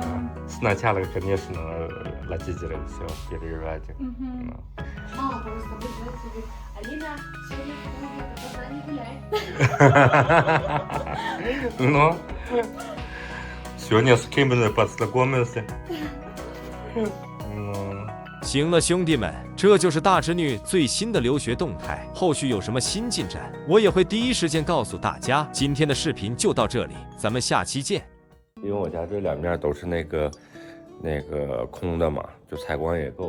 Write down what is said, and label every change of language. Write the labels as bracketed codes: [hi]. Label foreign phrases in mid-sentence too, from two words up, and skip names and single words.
[ru] Сначала, конечно, родители все переживают. Мгм. Ну. Мама просто говорит тебе, Алина, сегодня в клубе, одна не гуляй. Ну, сегодня с кем-то познакомился. Ну, [zh] 行了，兄弟们，这就是大侄女最新的留学动态。后续有什么新进展，我也会第一时间告诉大家。今天的视频就到这里，咱们下期见。因为我家这两面都是那个空的嘛，就采光也够。